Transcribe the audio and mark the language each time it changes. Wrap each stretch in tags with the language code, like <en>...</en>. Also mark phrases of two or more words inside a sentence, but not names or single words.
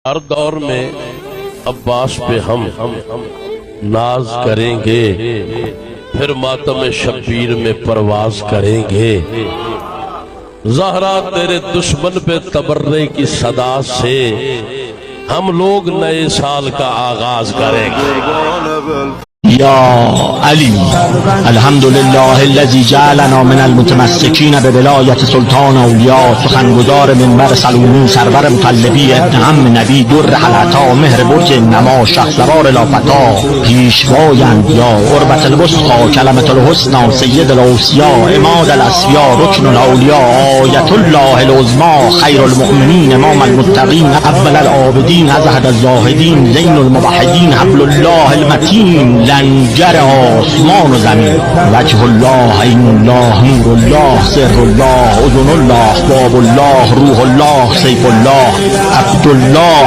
<ur>ہر دور میں عباس پہ ہم ناز کریں گے، پھر ماتم شبیر میں پرواز کریں گے. زہرا تیرے دشمن پہ تبرے کی صدا سے ہم لوگ نئے سال کا آغاز کریں گے.</ur> <ar>يا علي الحمدلله الذي جعلنا من المتمسكين به ولایت سلطان اولیاء.</ar> <fa>سخنگزار منبر سلومی سرور مطلبی</fa> <ar>ابن عم نبی</ar> <fa>در حلتا مهر برج نما شهسوار لافتا پیشوای</fa> <ar>انبیا قربت الوسطی کلمة الحسنی سید الاوصیا عماد الاصفیا رکن الاولیاء آیت الله العظمی خیر المؤمنین امام المتقین اول العابدین ازهد الزاهدین زین الموحدین حبل الله المتین</ar> <fa>لنگر آسمان و زمین</fa> <ar>وجه الله عین الله نور الله سر الله اذن الله باب الله روح الله سیف الله عبدالله</ar>